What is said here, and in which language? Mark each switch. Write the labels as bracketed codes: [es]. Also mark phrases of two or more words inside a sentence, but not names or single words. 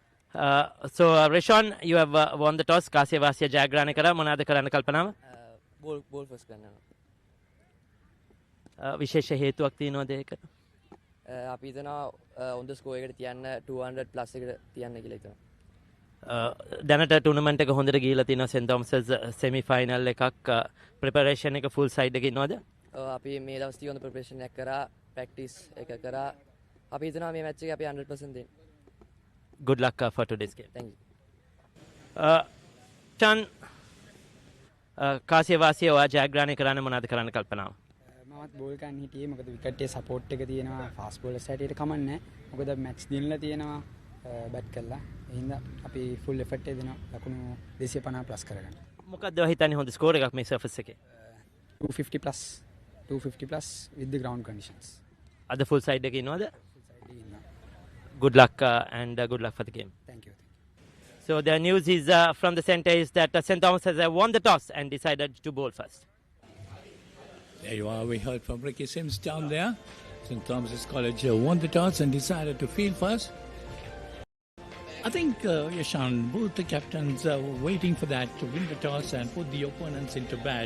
[en] Reshon, you have won the toss. [si] කාසිය වාසිය ජයග්‍රහණ කර මොනවද කරන කල්පනාව? [en] Ball first කරනවා. [si] විශේෂ හේතුවක් තියෙනවද ඒකට? අපි හිතනවා [en] on the score [si] එකට තියන්න 200 plus එකට තියන්න කියලා හිතනවා. දැනට ටූර්නමන්ට් එක හොඳට ගිහිලා තියෙනවා සෙන්ට් තෝමස් [en] semi final [si] එකක් preparation එක [en] full side [si] එකේ ඉන්නවද? අපි මේ දවස් ටික හොඳ preparation එකක් කරා, practice එක කරා. අපි හිතනවා මේ match එකේ අපි 100% දෙන්න. [en] Good luck for today's game. Thank you. [si] Chan කාසිය වාසිය ඔයා ජයග්‍රහණය කරන්න මොනවද කරන්න කල්පනාව? මමත් බෝල් ගන්න හිටියේ මොකද විකට් එකේ සපෝට් එක තියෙනවා [en] fast bowlers [si] හැටියට කමන්නේ මොකද මැච් දිනලා තියෙනවා බැට් කළා ඒ හින්දා අපි [en] full effort [si] එක දෙනවා ලකුණු 250 ප්ලස් කරගන්න. මොකක්ද ඔයා හිතන්නේ හොඳ ස්කෝර් එකක් මේ සර්ෆස් එකේ? [en] 250 plus with the ground conditions. [si] අද [en] full side [si] එකේ ඉන්නවද? [en] Full side [si] එකේ ඉන්නවා. [en] Good luck and good luck for the game. Thank you. So the news is from the centre is that St. Thomas has won the toss and decided to bowl first. There you are. We heard from Ricky Sims down there. St. Thomas College won the toss and decided to field first. I think, Yashan, both the captains were waiting for that to win the toss and put the opponents into bat.